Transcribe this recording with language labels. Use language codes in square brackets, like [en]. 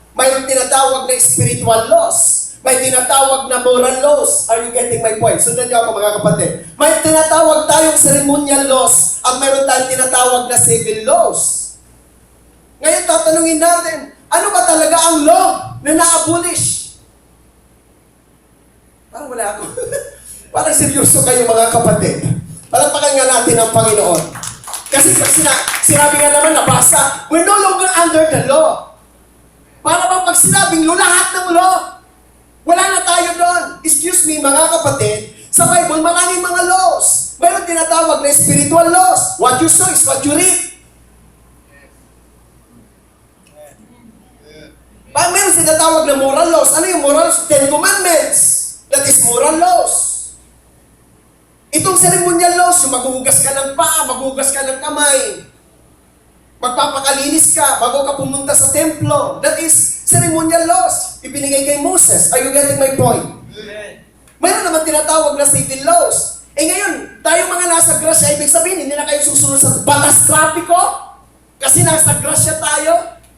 [tl] May tinatawag na spiritual laws. May tinatawag na moral laws. [en] Are you getting my point? [tl] Sundan niyo ako mga kapatid. May tinatawag tayong ceremonial laws at mayroon tayong tinatawag na civil laws. Ngayon tatanungin natin, ano ba talaga ang law na na-abolish? Parang wala ako. Parang seryoso kayo mga kapatid. Palapakan nga natin ang Panginoon. Kasi pag Sinabi nga naman, nabasa, [en] we're no longer under the law. [tl] Para bang pag sinabing law, lahat ng law. Wala na tayo doon. Excuse me, mga kapatid, sa Bible, maraming mga laws. Mayroon tinatawag na spiritual laws. [en] What you sow is what you reap. [tl] Mayroon tinatawag na moral laws. Ano yung moral laws? 10 Commandments. [en] That is moral laws. [tl] Itong ceremonial laws, yung maghuhugas ka ng paa, maghuhugas ka ng kamay, magpapakalinis ka bago ka pumunta sa templo. [en] That is ceremonial laws. [tl] Ibinigay kay Moses. [en] Are you getting my point? [tl] Mayroon naman tinatawag na civil laws. Ngayon, tayo mga nasa grasya, ibig sabihin, hindi na kayo susunod sa batas trapiko kasi nasa grasya tayo.